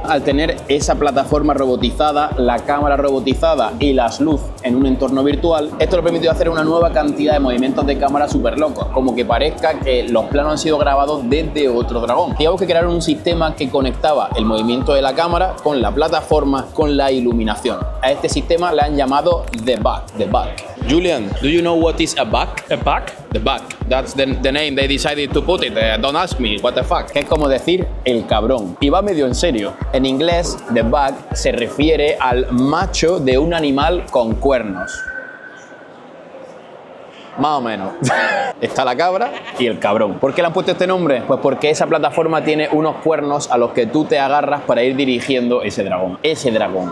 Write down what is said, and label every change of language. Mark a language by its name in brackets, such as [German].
[Spanish] Al tener esa plataforma robotizada, la cámara robotizada y las luces en un entorno virtual, esto lo permitió hacer una nueva cantidad de movimientos de cámara súper locos, como que parezca que los planos han sido grabados desde otro dragón. Digamos que crearon un sistema que conectaba el movimiento de la cámara con la plataforma, con la iluminación. A este sistema le han llamado The Bug. [English] The Bug. Julian, do you know what is a bug? A bug? The Bug. That's the name they decided to put it. Don't ask me, what the fuck. [Spanish] Que es como decir el cabrón. Y va medio en serio. En inglés, The Bug se refiere al macho de un animal con cuernos. Más o menos. Está la cabra y el cabrón. ¿Por qué le han puesto este nombre? Pues porque esa plataforma tiene unos cuernos a los que tú te agarras para ir dirigiendo ese dragón. Ese dragón.